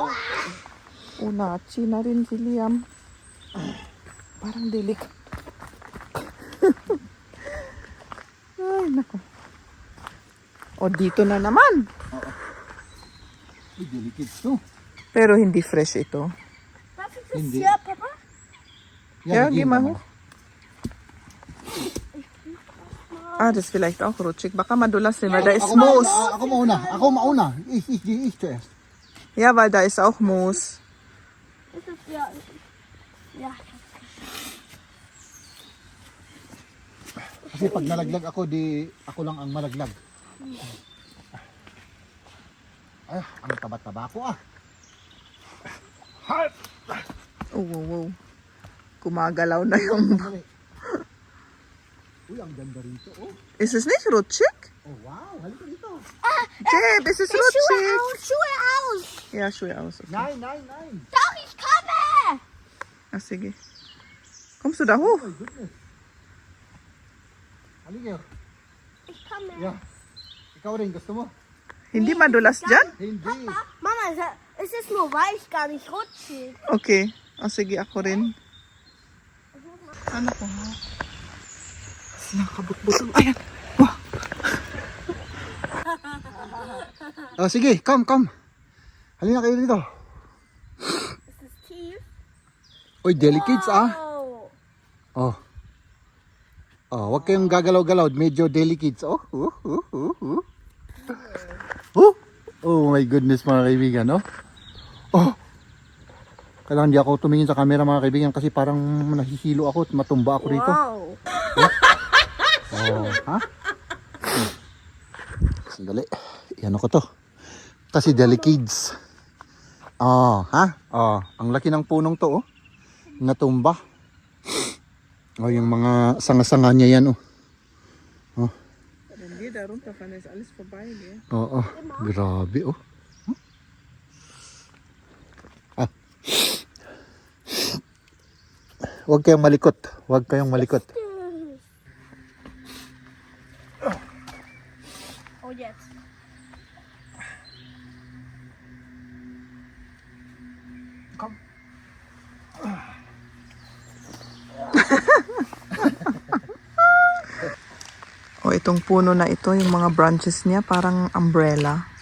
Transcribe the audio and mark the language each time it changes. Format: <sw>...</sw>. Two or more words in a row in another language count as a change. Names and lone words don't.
<tl>Una, na rin si Liam. Parang delik. Ay, nako. O, dito na naman. Uy, delicate to. Pero hindi fresh ito.</tl> <de>Was ist das</de> <tl>Hindi.</tl> <de>hier, Papa? Ja, geh mal</de> <tl>naman.</tl> <de>hoch. Ah, das ist vielleicht auch rutschig.</de> <tl>Baka madulas rin,</tl> <de>weil da ist</de> <tl>Ako</tl> <de>Moos.</de> <tl>Ako mauna.</tl> <de>Ich zuerst. Ja, weil da ist auch Moos. Das ist ja. Ja.</de> <tl>Kasi pag nalaglag ako, di ako lang ang malaglag. Ay, ang taba-taba ko ah. Oh, wow, wow. Kumagalaw na yung... Dali. Uy, ang ganda rito oh.</tl> <de>Ist es nicht rutschig?</de> <tl>Oh, wow. Halika dito.</tl> <de>Jeb, ist es Schuhe rutschig? aus, Schuhe aus. Ja, Schuhe aus. Okay. Nein. Doch, ich komme. Ah, sige. Kommst du da hoch?</de> <en>Oh my goodness.</en> <tl>Halika.</tl> <de>Ich komme. Ja.</de> <tl>Ikaw rin, gusto mo? Hindi madulas dyan? Hindi.</tl> <de>Mama, es ist nur weich, gar nicht rutschig.</de> <tl>Okay. O sige, ako rin. Ano ko ha? Nakabutbutong. Ayan. Wow. Oh, sige, come. Halina kayo dito.</tl> <de>Es ist tief.</de> <tl>Uy, delicates ah. Oh. Oh, wag kayong gagalaw-galaw. Medyo delicates. Oh.</tl> <en>Oh my goodness</en> <tl>mga kaibigan, no? Oh. Kailangan di ako tumingin sa camera mga kaibigan kasi parang nahihilo ako at matumba ako rito. Wow. Oh, ha? Sandali. Yan ako to. Kasi delicates. Oh, ha? Oh, ang laki ng punong to, oh. Natumba. Oh, yung mga sanga-sanga niya yan, oh. Oh. Hindi,</tl> <de>darunter kann ist alles vorbei, gell?</de> <tl>Oo, grabe oh. Ah. Huwag kayong malikot.</tl> <de>Oh, jetzt.</de> <tl>O, itong puno na ito, yung mga branches niya, parang umbrella.</tl>